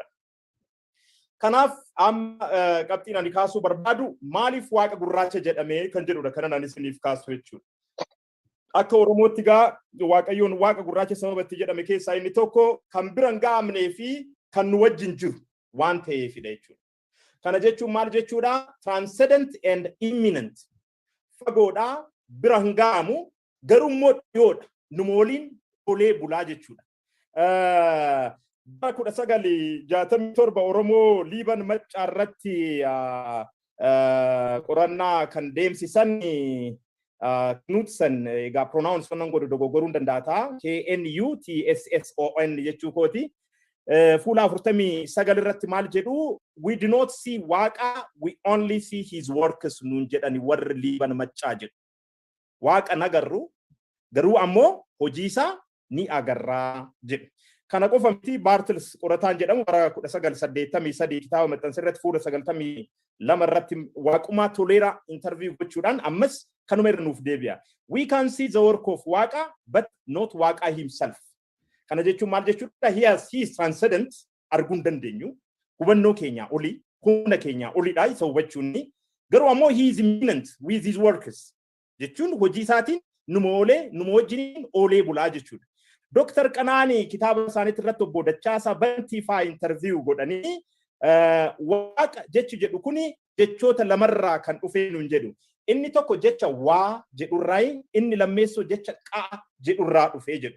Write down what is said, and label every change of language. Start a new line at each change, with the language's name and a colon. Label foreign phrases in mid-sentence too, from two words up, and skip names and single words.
Oromo: Kanaaf amma qabxiin ani kaasuu barbaadu maaliif waaqa gurraacha jedhame kan jedhudha kanan ani isiniif kaasu jechuudha. Akka Oromootti gaa Waaqayyoon waaqa gurraacha sababa itti jedhame keessaa inni tokko kan biraan gaamnee fi kan nu wajjin jiru waan ta'eefidha jechuudha. Kana jechuun maal jechuudha?
English: Transcendent and imminent.
Oromo: Fagoodha bira hin ga'amu garuu immoo dhiyoodha. Numa waliin olee bulaa jechuudha. Bara 1967 Oromoo Liiban Maccaarratti qorannaa kan deemsisan Knutson egaa pronounce wannan godhu dogoggoruun danda'a. KNUTSSON jechuu kooti. Fuula 49 irratti maal jedhu?
English: We do not see Waaqa, we only see his works
Oromo: nuun jedhani warri Liiban Maccaa jedhu. Waaqa nagarru garuu ammoo hojii isaa ni agarraa jedhu. Kana qofa miti Bartels qorataan jedhamu bara 1983 kitaaba maxxansa irratti fuula 92 irratti Waaqumaa Toleeraa interview gochuudhaan ammas kanuma irra nuuf deebi'a.
English: We can see the work of Waaqa but not Waaqa himself.
Oromo: Kana jechuun maal jechuudha?
English: He is transcendent
Oromo: arguun dandeenyu. Hubannoo keenya olii, humna keenya oliidha isa hubachuun. Garuu ammoo
English: he is imminent with his works.
Oromo: Jechuun hojii isaatiin numa wajjiniin oolee bulaa jechuudha. Dr. Qanaanii kitaaba isaaniitti irratti obbo Dachaasaa Bantiifaa interview godhanii Waaqa jechu jedhu kuni jechoota lamarraa kan dhufee nuun jedhu. Inni tokko jecha waa jedhurraa, inni lammeessoo jecha qaa jedhurraa dhufee jedhu.